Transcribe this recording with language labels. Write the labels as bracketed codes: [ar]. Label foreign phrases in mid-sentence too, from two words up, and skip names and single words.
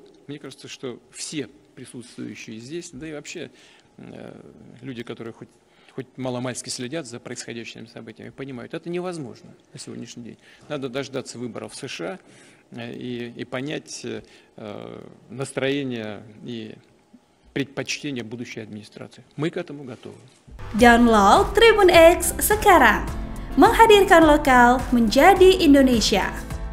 [ru] Мне кажется, что все присутствующие здесь, да и вообще люди, которые хоть маломальски следят за происходящими событиями, понимают, это невозможно на сегодняшний день. Надо дождаться выборов в США и понять настроение и предпочтения будущей администрации. Мы к этому готовы. [id] Download Tribun X sekarang, menghadirkan lokal menjadi Indonesia.